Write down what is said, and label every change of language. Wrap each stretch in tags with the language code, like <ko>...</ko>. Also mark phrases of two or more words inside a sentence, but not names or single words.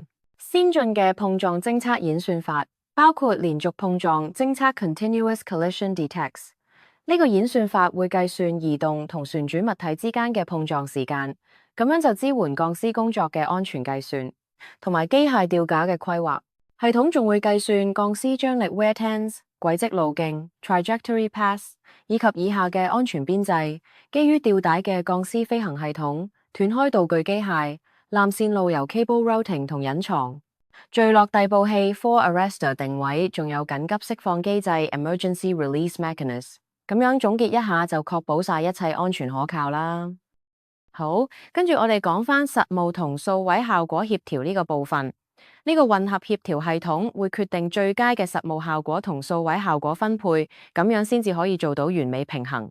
<yue>先進嘅碰撞偵測演算法包括連續碰撞偵測</yue> <en>（Continuous Collision Detects）。</en> <yue>呢個演算法會計算移動同旋轉物體之間嘅碰撞時間，咁樣就支援鋼絲工作嘅安全計算。同埋機械吊架嘅規劃，系統仲會計算鋼絲張力</yue> <en>wear tens、</en> <yue>軌跡路徑</yue> <en>trajectory paths</en> <yue>以及以下嘅安全邊際，基於吊帶嘅鋼絲飛行系統、斷開道具機械、纜線路由</yue> <en>cable routing</en> <yue>同隱藏、墜落逮捕器</yue> <en>fall arrestor</en> <yue>定位，仲有緊急釋放機制</yue> <en>emergency release mechanism。</en> <yue>咁樣總結一下就確保晒一切安全可靠啦。好，跟住我哋講返實務同數位效果協調呢個部分。呢個混合協調系統會決定最佳嘅實務效果同數位效果分配，咁樣先至可以做到完美平衡。</yue>